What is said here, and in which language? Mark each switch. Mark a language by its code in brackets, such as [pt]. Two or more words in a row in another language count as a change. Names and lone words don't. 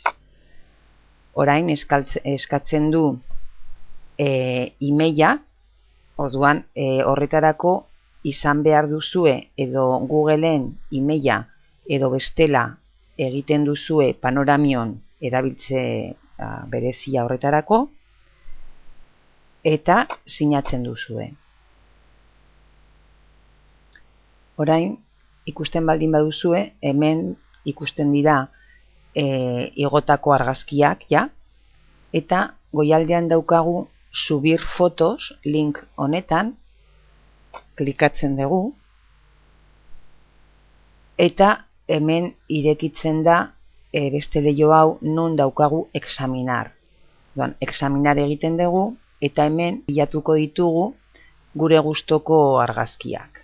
[eu] Orain eskatzen du emaila, orduan horretarako izan behar duzue edo Googleen emaila edo bestela egiten duzue Panoramion erabiltze berezia horretarako eta sinatzen duzue. Orain ikusten baldin baduzue, hemen ikusten dira igotako argazkiak ja, eta goialdean daukagu [es] subir fotos [eu] link honetan, klikatzen dugu, eta hemen irekitzen da beste leiho hau non daukagu examinar. Examinar egiten dugu, eta hemen bilatuko ditugu gure gustoko argazkiak.